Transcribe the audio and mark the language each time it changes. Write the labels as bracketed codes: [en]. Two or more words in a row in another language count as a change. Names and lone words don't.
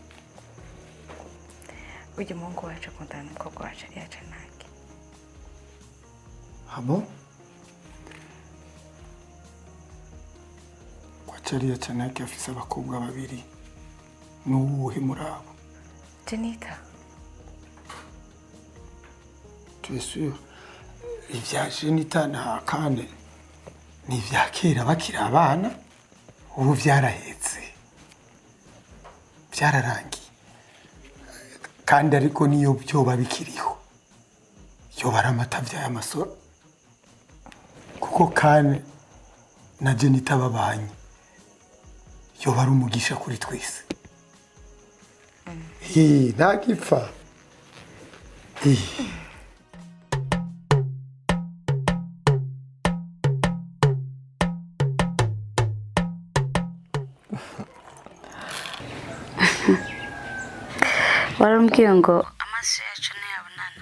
[rn] Ujya umuhungu wacu akundana n'umukobwa wacu ari yaca nange. Bon? Wachariya Chanake afise abakobwa babiri. Nuwuhe murabo? Jenita. [fr] Tu es sûr? [rn] Ivya Jenita na Kane ni ivya kera bakiri abana ubu vyarahetse. Vyararangiye. Kandi ariko niyo byoba bikiriho. Yo baramatavya y'amasoro. Kuko Kane na Jenita babanye. Yo bari umugisha kuri twese. Nagipfa. Warambwiye ngo amaso yacu ntiyabonana.